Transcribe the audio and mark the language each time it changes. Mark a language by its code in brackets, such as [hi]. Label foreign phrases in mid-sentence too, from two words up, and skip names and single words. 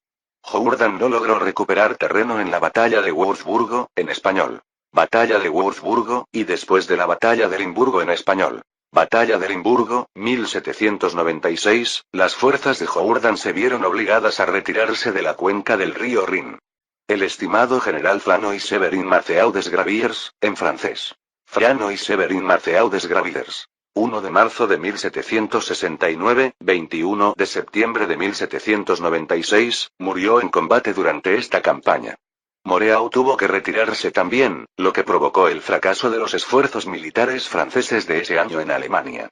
[es] Jourdan no logró recuperar terreno en la batalla de Würzburgo, en español. Batalla de Würzburgo, y después de la Batalla de Limburgo en español. Batalla de Limburgo, 1796, las fuerzas de Jourdan se vieron obligadas a retirarse de la cuenca del río Rin. El estimado general Flanoy-Severin Marceau des Graviers, en francés. Flanoy-Severin Marceau des Graviers. 1 de marzo de 1769, 21 de septiembre de 1796, murió en combate durante esta campaña. Moreau tuvo que retirarse también, lo que provocó el fracaso de los esfuerzos militares franceses de ese año en Alemania.